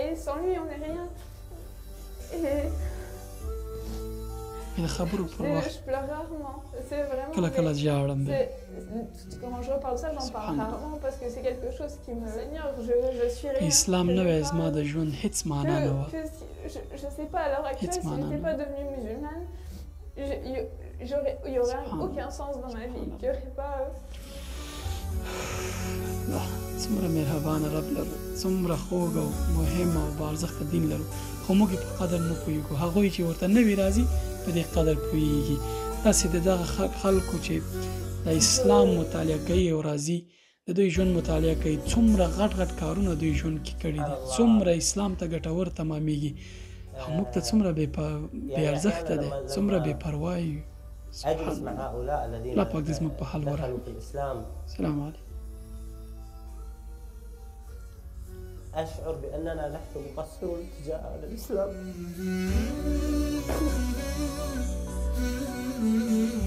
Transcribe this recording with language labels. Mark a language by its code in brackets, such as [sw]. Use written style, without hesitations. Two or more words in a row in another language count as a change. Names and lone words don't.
[ps] د خبرو پر وخت کله کله ژاړم. اسلام نه وای زما د ژوند هېڅ معنا نه وه، هېڅ معنا نه وه. [fr] Il n'y aurait aucun sens dans ma vie, qu'il n'y aurait pas... [ps] څومره مهربانه رب لرو، څومره خوږ او مهم او بارزښته دین لرو، خو موږ یې په قدر نه پوهېږو. هغوی چې ورته نوي راځي په دې قدر پوهېږي. داسې د دغه خلکو چې د اسلام مطالعه کوي او راځي د دوی ژوند مطالعه کوي، څومره غټ غټ کارونه دوی ژوند کې کړي دي، څومره اسلام ته ګټور تمامېږي. او موږ ته څومره بې ارزښته دی، څومره بې پروا یو. [ar] أجلس مع هؤلاء الذين دخلوا في الإسلام. السلام عليكم. أشعر بأننا نحن مقصرون تجاه الإسلام.